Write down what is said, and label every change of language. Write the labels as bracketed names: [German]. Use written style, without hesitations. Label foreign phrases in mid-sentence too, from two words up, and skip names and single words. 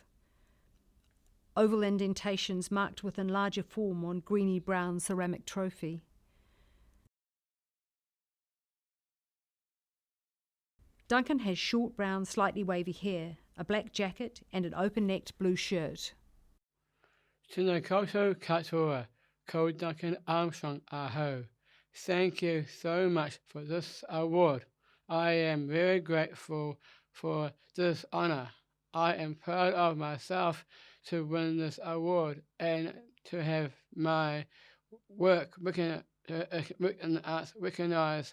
[English] Oval indentations marked with in larger form on greeny-brown ceramic trophy. Duncan has short brown, slightly wavy hair, a black jacket and an open-necked blue shirt. [Māori] Tēnā koutou katoa, ko Duncan Armstrong aho. [English] Thank you so much for this award. I am very grateful for this honour. I am proud of myself to win this award and to have my work in the arts recognised.